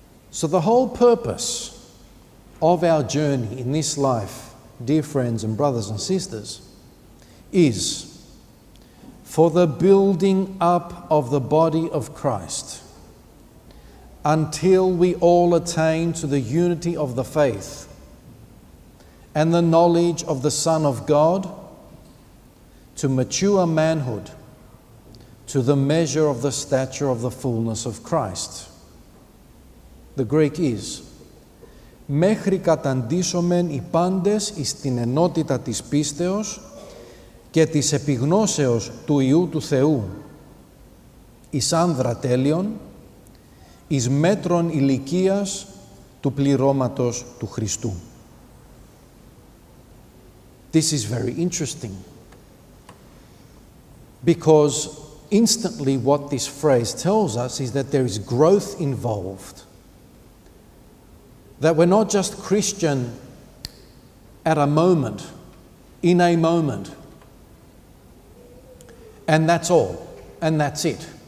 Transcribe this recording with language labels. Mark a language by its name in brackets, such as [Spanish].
[English] So the whole purpose of our journey in this life, dear friends and brothers and sisters, is for the building up of the body of Christ until we all attain to the unity of the faith and the knowledge of the Son of God, to mature manhood, to the measure of the stature of the fullness of Christ. The Greek is [Greek] «Μέχρι καταντήσομεν οι πάντες εις την ενότητα της πίστεως και της επιγνώσεως του Υιού του Θεού, εις άνδρα τέλειον, εις μέτρον ηλικίας του πληρώματος του Χριστού». [English] This is very interesting, because instantly what this phrase tells us is that there is growth involved. That we're not just Christian at a moment, in a moment, and that's all, and that's it.